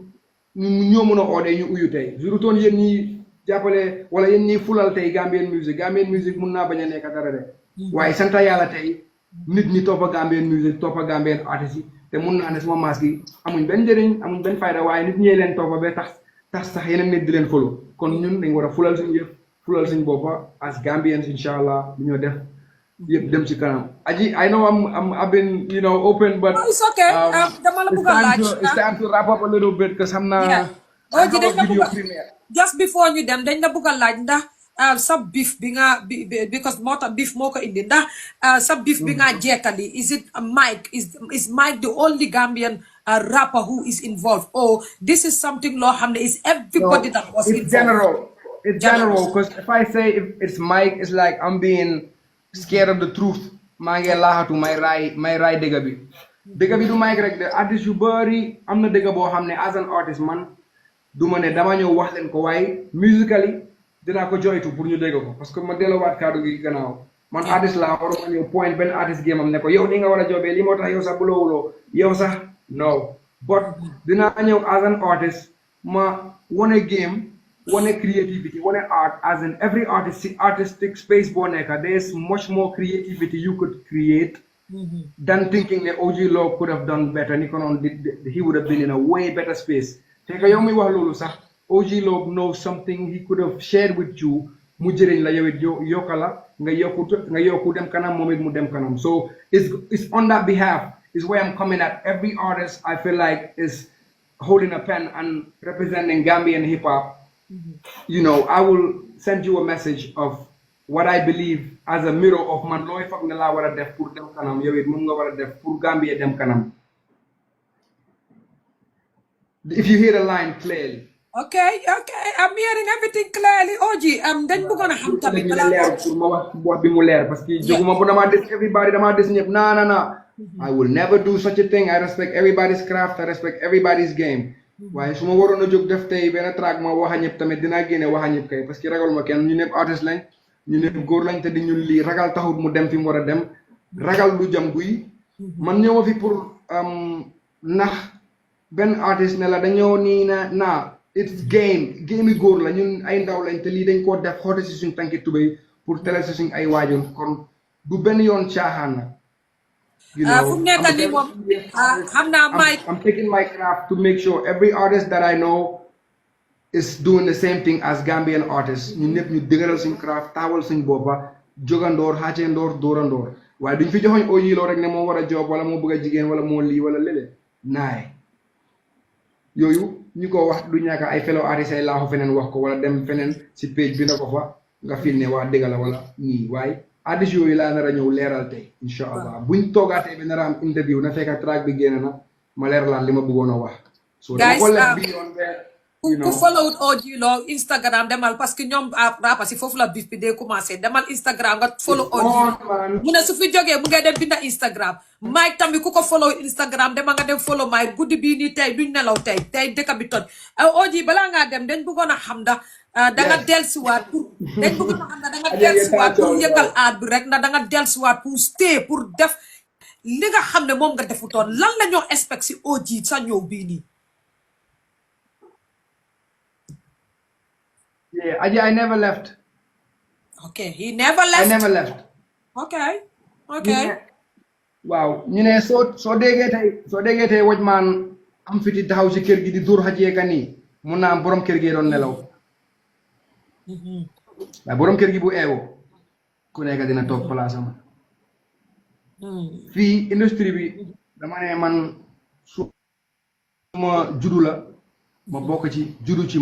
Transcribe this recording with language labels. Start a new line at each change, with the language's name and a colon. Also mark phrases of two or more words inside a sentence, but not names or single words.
Wolof: ñoo mën a oodee ñu uyu tey jurutoon yéen ñi jàppale wala yéen ñi fulal tey
English: Gambian music
Wolof: mun naa bañ a nekk dara de waaye sant yàlla tey nit ñi toppa
English: Gambian music
Wolof: toppa
English: Gambian artist
Wolof: yi te mun naa ne suma maas gi amuñ benn njëriñ amuñ benn fayda waaye nit ñee leen toppa ba tax sax yeneen nit di leen folo kon ñun dañ war a fulal suñu yëpp fulal suñu boppa
English: as Gambians
Wolof: insha allah lu ñoo def yëpp dem ci kanam aji
English: I know I've been you know open but it's okay
Wolof: dama la bëgg a laaj
English: it's time to wrap up a little bit because
Wolof: xam naa oji dañ la bëgg
English: just before
Wolof: ñu dem dañ la bëgg a laaj ndax sa beef bi nga because moo tax beef moo ko indi ndax sa beef bi nga jekkali
English: is it Mike is Mike the only Gambian rapper who is involved or this is something
Wolof: loo xam ne
English: is everybody that was involved general it's general because if I say if it's Mike, it's like I'm being scared of the truth.
Wolof: maa ngi laaxatu may raay dëgg bi. dëgg bi du Mike rek de artiste yu bëri am na dëgg boo xam ne
English: as an artist
Wolof: man du ma ne dama ñëw wax leen ko waaye musically dinaa ko joytu pour ñu dégg ko parce que ma delloowaat kaddu gi gannaaw. man artist laa waruma ñëw point benn artist game am ne ko yow ni nga war a jobee li moo tax yow sax bulowuloo yow sax no but dinaa ñëw
English: as an artist
Wolof: ma wane game
English: wane creativity
Wolof: wane
English: art as in every artistic space boo nekka there's much more creativity you could create than thinking that OG Log could have done better
Wolof: ni ko noonu
English: he would have been in a way better space
Wolof: fekk yow muy wax loolu sax
English: OG Log knows something he could have shared with you
Wolof: mu jëriñ la yow it yokka la nga yokku dem kanam moom it mu dem kanam
English: so it's on that behalf is where I'm coming at every artist I feel like is holding a pen and representing Gambian hip hop you know I will send you a message of what I believe as a mirror of
Wolof: man looy foog ne laa war a def pour dem kanam
English: yow it moom nga war a def pour Gambia dem kanam if you hear the line clearly. Okay, I'm hearing everything clearly.
Wolof: OG, dañ bëggoon a xam tamit balaa pour ma wax bi mu leer parce que jóguma bu dama des everybody dama des ñëpp na
English: I will never do such a thing I respect everybody's
Wolof: craft I respect everybody's game waaye su ma waroon a jóg def tey benn track ma wax a ñëpp tamit dinaa génne wax a ñëpp kay parce que ragaluma kenn ñu ñëpp artiste lañ ñu ñëpp góor lañ te di ñun lii ragal taxut mu dem fi mu war a dem ragal du jam guy man ñëw fi pour nax benn artiste ne la dañoo nii na it's game yi góor la ñun ay ndaw lañ te lii dañ koo def xoote si suñ tànki tubéy pour tele si suñ ay waajur kon du benn yoon caaxaan na
English: you know
Wolof: fu nekk nii moom xam naa Mike
English: I'm taking my craft to make sure every artist that I know is doing the same thing as Gambian artists
Wolof: ñu ñëpp ñu dëgëral suñ craft taawal suñ boppa jógandoor xaacendoor dóorandoor waaye duñ fi joxoñ OG Log rek ne moo war a job wala moo bëgg a jigéen wala moo lii wala lële naay yooyu ñu ko wax du ñàkk ay
English: fellow artistes
Wolof: ay laaxu feneen wax ko wala dem feneen si page bi na ko fa nga fil ne waa dëgg la wala nii waaye artistes yooyu laa nar a ñëw leeral tey incha allah buñ toogaatee bi nar a am interview na fekk track bi génn na ma leeralaat li ma bëggoon a wax so dama ko lef bi yoon ku follow OG Log Instagram demal parce que ñoom rapa si foofu la bif bi dee commencé demal Instagram nga follow OG mu ne su fi jógee mu ngay dem binda Instagram Mike tamit ku ko follow Instagram demal nga dem follow Mike guddi bii nii tey duñ nelaw tey dëkk bi toj OG balaa ngaa dem dañ bëggoon a xam ndax da nga dellusiwaat pour dañ bëggoon a xam ndax da nga dellusiwaat pour yëkkal aat bi rek ndax da nga dellusiwaat pour stay pour def li nga xam ne moom nga defutoon lan la ñoo expect si OG sa ñëw bii nii.
English: Yeah, I never left. Okay, he never left. I never left. Okay.
Wolof: Waaw ñu ne soo déggee tey waj maan am fiti taxaw si kër gi di dóor xajee ka nii mun naa am borom kër gi doon nelaw waaye borom kër gi bu eewoo ku nekk dina toog place am fii industrie bi dama ne man suma juddu la ma bokk ci juddu ci